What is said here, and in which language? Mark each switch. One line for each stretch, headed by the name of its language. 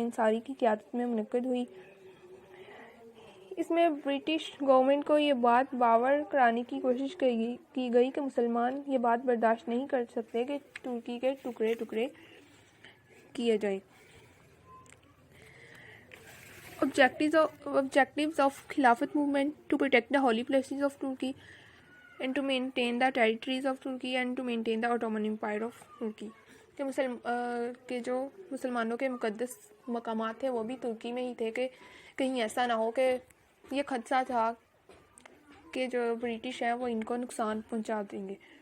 Hindi: अंसारी की क़यादत में मुनक़िद हुई. इसमें ब्रिटिश गवर्नमेंट को ये बात बावर कराने की कोशिश की गई कि मुसलमान ये बात बर्दाश्त नहीं कर सकते कि तुर्की के टुकड़े टुकड़े किए जाएं.
English: Objectives of Khilafat movement: to protect the holy places of Turkey and to maintain the territories of Turkey and to maintain the Ottoman Empire of Turkey.
Hindi: कि जो मुसलमानों के मुक़द्दस मकामात थे वो भी तुर्की में ही थे, कि कहीं ऐसा ना हो कि ये खदशा था कि जो ब्रिटिश हैं वो इनको नुकसान पहुंचा देंगे.